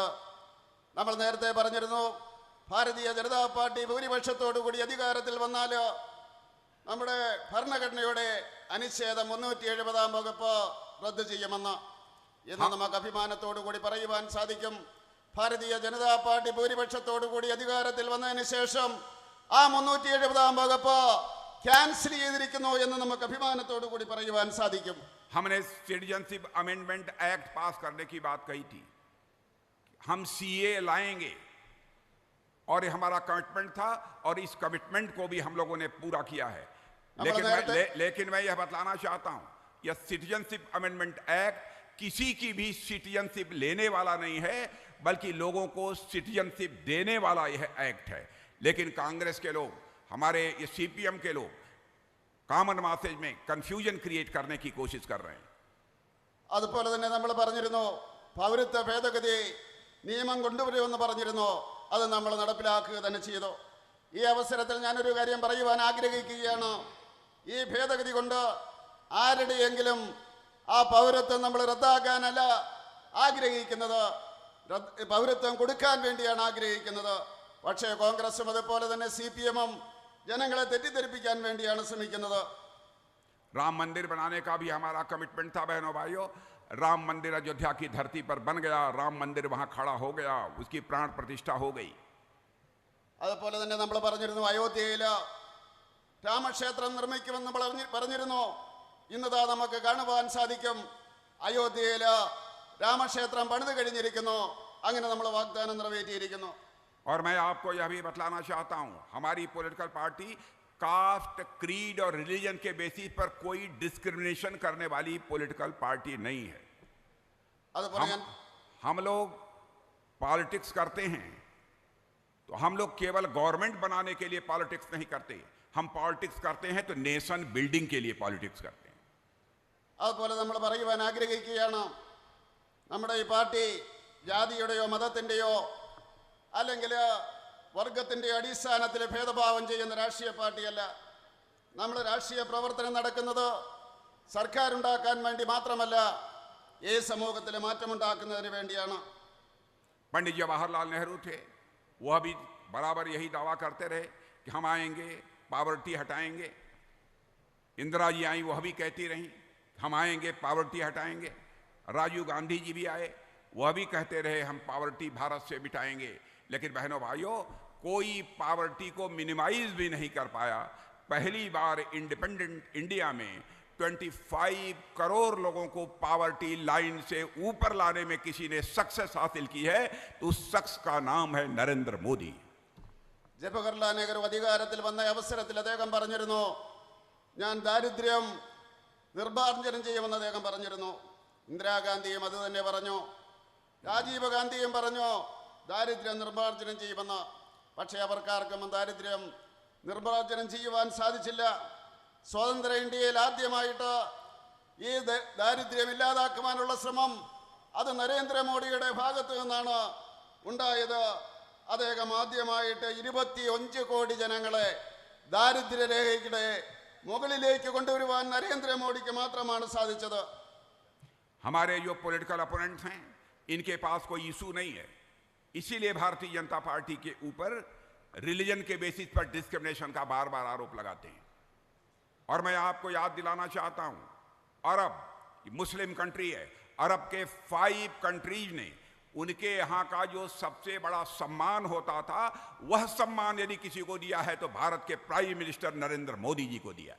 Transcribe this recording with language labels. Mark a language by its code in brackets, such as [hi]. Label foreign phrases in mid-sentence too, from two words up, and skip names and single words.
[ml] നമ്മൾ നേരത്തെ പറഞ്ഞിരുന്നു, ഭാരതീയ ജനതാ പാർട്ടി ഭൂരിപക്ഷത്തോടു കൂടി അധികാരത്തിൽ വന്നാൽ നമ്മുടെ ഭരണഘടനയുടെ അനുച്ഛേദം 370 വകുപ്പ് റദ്ദ് ചെയ്യുമെന്ന്. എന്ന് നമുക്ക് അഭിമാനത്തോടു കൂടി പറയുവാൻ സാധിക്കും. ഭാരതീയ ജനതാ പാർട്ടി ഭൂരിപക്ഷത്തോടു കൂടി അധികാരത്തിൽ വന്നതിന് ശേഷം ആ 370 വകുപ്പ് ക്യാൻസൽ ചെയ്തിരിക്കുന്നു എന്ന് നമുക്ക് അഭിമാനത്തോടു കൂടി പറയുവാൻ സാധിക്കും. [hi] हमने सिटीजनशिप अमेंडमेंट एक्ट पास करने की बात कही थी, हम सीए लाएंगे और ये हमारा कमिटमेंट था और इस कमिटमेंट को भी हम लोगों ने पूरा किया है. लेकिन मैं यह बतलाना चाहता हूं, यह सिटीजनशिप अमेंडमेंट एक्ट किसी की भी सिटीजनशिप लेने वाला नहीं है, बल्कि लोगों को सिटीजनशिप देने वाला यह एक्ट है. लेकिन कांग्रेस के लोग, हमारे ये सीपीएम के लोग [en] common message [hi] में [en] confusion create [hi] करने की कोशिश कर रहे हैं. [ml] അതുപോലെ തന്നെ നമ്മൾ പറഞ്ഞിരുന്നു, പൗരത്വ ഭേദഗതി നിയമം കൊണ്ടുവരുമെന്ന് പറഞ്ഞിരുന്നു. അത് നമ്മൾ നടപ്പിലാക്കുക തന്നെ ചെയ്തു. ഈ അവസരത്തിൽ ഞാനൊരു കാര്യം പറയുവാൻ ആഗ്രഹിക്കുകയാണ്. ഈ ഭേദഗതി കൊണ്ട് ആരുടെയെങ്കിലും ആ പൗരത്വം നമ്മൾ റദ്ദാക്കാനല്ല ആഗ്രഹിക്കുന്നത്, പൗരത്വം കൊടുക്കാൻ വേണ്ടിയാണ് ആഗ്രഹിക്കുന്നത്. പക്ഷേ കോൺഗ്രസും അതുപോലെ തന്നെ CPM-ഉം ജനങ്ങളെ തെറ്റിദ്ധരിപ്പിക്കാൻ വേണ്ടിയാണ് ശ്രമിക്കുന്നത്. [hi] राम मंदिर बनाने का भी हमारा कमिटमेंट था बहनों भाइयों. राम मंदिर अयोध्या की धरती पर बन गया, राम मंदिर वहां खड़ा हो गया, उसकी प्राण प्रतिष्ठा हो गई. [ml] അതുപോലെ തന്നെ നമ്മൾ പറഞ്ഞിരുന്നു, അയോധ്യയിൽ രാമക്ഷേത്രം നിർമ്മിക്കുമെന്ന് നമ്മൾ പറഞ്ഞിരുന്നു. ഇന്നതാ നമുക്ക് കാണുവാൻ സാധിക്കും, അയോധ്യയിൽ രാമക്ഷേത്രം പണിത് കഴിഞ്ഞിരിക്കുന്നു. അങ്ങനെ നമ്മൾ വാഗ്ദാനം നിറവേറ്റിയിരിക്കുന്നു. [hi] और मैं आपको यह भी बतलाना चाहता हूं, हमारी [en] political party caste, creed [hi] और रिलीजन के बेसिस पर कोई डिस्क्रिमिनेशन करने वाली [en] political party [hi] नहीं है. हम लोग पॉलिटिक्स करते हैं तो हम लोग केवल गवर्नमेंट बनाने के लिए पॉलिटिक्स नहीं करते, हम पॉलिटिक्स करते हैं तो [en] nation building [hi] के लिए पॉलिटिक्स करते हैं. [ml] അതുപോലെ നമ്മൾ പറയുവാൻ ആഗ്രഹിക്കുകയാണ്, നമ്മുടെ ഈ പാർട്ടി ജാതിയുടെയോ മതത്തിൻ്റെയോ അല്ലെങ്കിൽ വർഗത്തിൻ്റെ അടിസ്ഥാനത്തിൽ ഭേദഭാവം ചെയ്യുന്ന രാഷ്ട്രീയ പാർട്ടിയല്ല. നമ്മൾ രാഷ്ട്രീയ പ്രവർത്തനം നടക്കുന്നത് സർക്കാരുണ്ടാക്കാൻ വേണ്ടി മാത്രമല്ല, ഈ സമൂഹത്തിൽ മാറ്റമുണ്ടാക്കുന്നതിന് വേണ്ടിയാണ്. [hi] पंडित जवाहरलाल नेहरू थे, वह भी बराबर यही दावा करते रहे कि हम आएंगे, पॉवर्टी हटाएंगे. इंदिरा जी आई, वह भी कहती रहीं हम आएंगे, पॉवर्टी हटाएंगे. राजीव गांधी जी भी आए, वह भी कहते रहे हम पॉवर्टी भारत से मिटाएंगे. लेकिन बहनों भाइयों, कोई पॉवर्टी को मिनिमाइज भी नहीं कर पाया. पहली बार [en] independent India [hi] में 25 करोड़ लोगों को [en] poverty line [hi] से ऊपर लाने में किसी ने सक्सेस हासिल की है, तो उस शख्स का नाम है नरेंद्र मोदी. [ml] ജവഹർലാൽ നെഹ്റു അധികാരത്തിൽ വന്ന അവസരത്തിൽ അദ്ദേഹം പറഞ്ഞിരുന്നു, ഞാൻ ദാരിദ്ര്യം നിർമ്മാർജ്ജനം ചെയ്യുമെന്ന് അദ്ദേഹം പറഞ്ഞിരുന്നു. ഇന്ദിരാഗാന്ധിയും അത് തന്നെ പറഞ്ഞു, രാജീവ് ഗാന്ധിയും പറഞ്ഞു, ദാരിദ്ര്യം നിർമ്മാർജ്ജനം ചെയ്യുമെന്ന്. പക്ഷേ അവർക്കാർക്കും ദാരിദ്ര്യം നിർമ്മാർജ്ജനം ചെയ്യുവാൻ സാധിച്ചില്ല. സ്വതന്ത്ര ഇന്ത്യയിൽ ആദ്യമായിട്ട് ഈ ദാരിദ്ര്യം ഇല്ലാതാക്കുവാനുള്ള ശ്രമം അത് നരേന്ദ്രമോദിയുടെ ഭാഗത്തു നിന്നാണ് ഉണ്ടായത്. അദ്ദേഹം ആദ്യമായിട്ട് 25 കോടി ജനങ്ങളെ ദാരിദ്ര്യരേഖയുടെ മുകളിലേക്ക് കൊണ്ടുവരുവാൻ നരേന്ദ്രമോദിക്ക് മാത്രമാണ് സാധിച്ചത്. [hi] हमारे जो [en] political opponents [hi] हैं इनके पास कोई इशू नहीं है, इसीलिए भारतीय जनता पार्टी के ऊपर रिलीजन के बेसिस पर डिस्क्रिमिनेशन का बार बार आरोप लगाते हैं. और मैं आपको याद दिलाना चाहता हूं, अरब मुस्लिम कंट्री है, अरब के 5 कंट्रीज ने उनके यहाँ का जो सबसे बड़ा सम्मान होता था वह सम्मान यदि किसी को दिया है तो भारत के [en] Prime Minister [hi] नरेंद्र मोदी जी को दिया है.